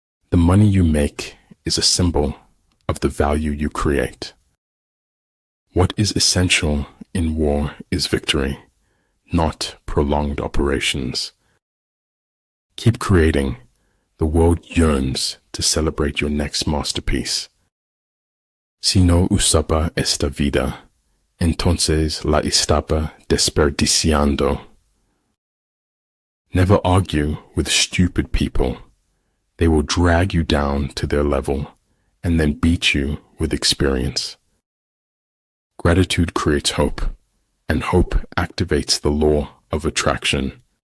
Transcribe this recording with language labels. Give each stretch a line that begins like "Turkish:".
English: The money you make is a symbol of the value you create. What is essential in war is victory, not prolonged operations. Keep creating. The world yearns to celebrate your next masterpiece.
Spanish: Si no usaba esta vida, entonces la estaba desperdiciando.
English: Never argue with stupid people. They will drag you down to their level and then beat you with experience. Gratitude creates hope, and hope activates the law of attraction.